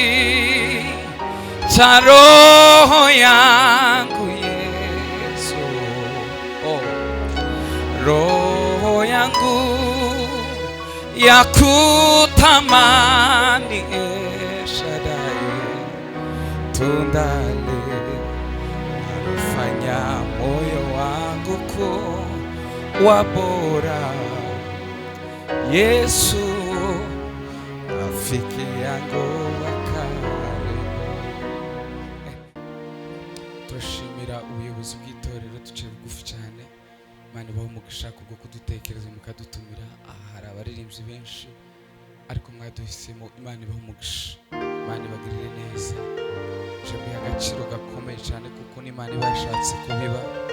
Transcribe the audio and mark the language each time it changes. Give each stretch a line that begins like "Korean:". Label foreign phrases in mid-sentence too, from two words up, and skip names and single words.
Swahili: cha roho yangu Yesu, roho yangu ya kutamani Shaddai, tunda linalofanya moyo wangu kuwa bora Yesu, rafiki yangu wa
Kinyarwanda: turashimira ubuyobozi bw'itorero duciye bugufi cyane. Imana ibahe umugisha kubwo kudutekereza mukadutumira. Aha hari abaririmbyi benshi ariko mwaduhisemo. Imana ibahe umugisha, Imana ibagirire neza. Je mbiha agaciro gakomeye cyane kuko n'Imana iba yashatse kubiba.